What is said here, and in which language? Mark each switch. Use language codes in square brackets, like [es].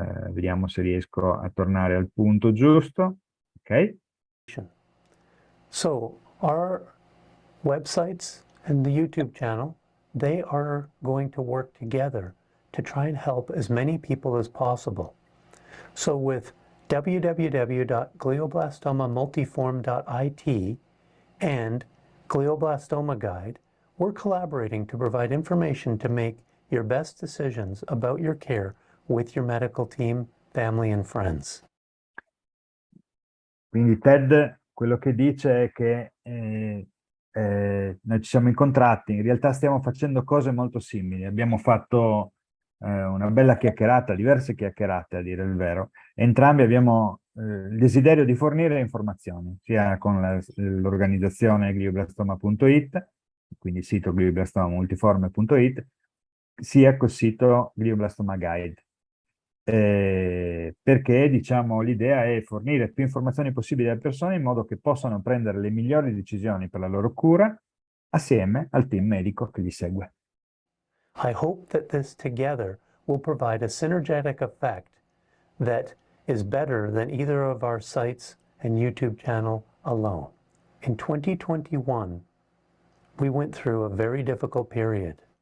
[it] Vediamo se riesco a tornare al punto giusto. Ok? [en] So our websites and the YouTube channel, they are going to work together to try and help as many people as possible. So with www.glioblastomamultiform.it and Glioblastoma Guide, we're collaborating to provide information to make your best decisions about your care with your medical team, family, and friends. [it] Quindi Ted quello che dice è che noi ci siamo incontrati, in realtà stiamo facendo cose molto simili, abbiamo fatto una bella chiacchierata, diverse chiacchierate a dire il vero. Entrambi abbiamo il desiderio di fornire informazioni, sia con l'organizzazione glioblastoma.it, quindi il sito glioblastomamultiforme.it, sia col sito Glioblastoma Guide. Perché, diciamo, l'idea è fornire più informazioni possibili alle persone in modo che possano prendere le migliori decisioni per la loro cura assieme al team medico che li segue. [en] I hope that this together will provide a synergetic effect that is better than either of our sites and YouTube channel alone. In 2021, we went through a very difficult period.